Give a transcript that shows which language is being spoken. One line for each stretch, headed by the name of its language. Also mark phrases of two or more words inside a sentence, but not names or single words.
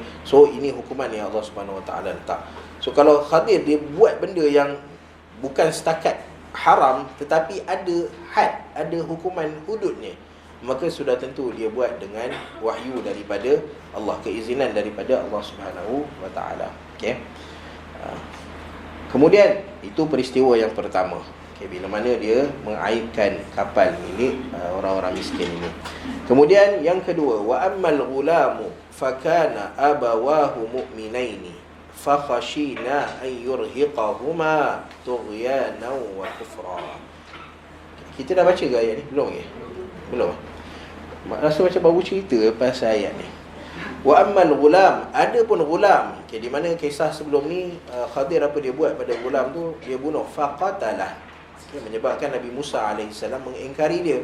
Malay: So ini hukuman yang Allah
Arabic: سبحانه وتعالى
Malay: letak. So kalau Khadir dia buat benda yang bukan setakat haram, tetapi ada had, ada hukuman hududnya, maka sudah tentu dia buat dengan wahyu daripada Allah, keizinan daripada Allah
Arabic: سبحانه وتعالى.
Malay: Okay. Kemudian itu peristiwa yang pertama. Okay, bila mana dia mengaibkan kapal milik orang-orang miskin ini. Kemudian yang kedua,
Arabic: وأما الغلام فكان أبواه مؤمنين فخشينا أن يرهقهما طغيانا وكفرا.
Malay: Kita dah baca ke ayat ni? Belum ke? Belum. Rasa macam baru cerita pasal ayat ni.
Arabic: وأما الغلام,
Malay: ada pun ghulam, okay, di mana kisah sebelum ni Khadir apa dia buat pada ghulam tu? Dia bunuh, faqatalah. Okay, menyebabkan Nabi Musa AS mengingkari dia.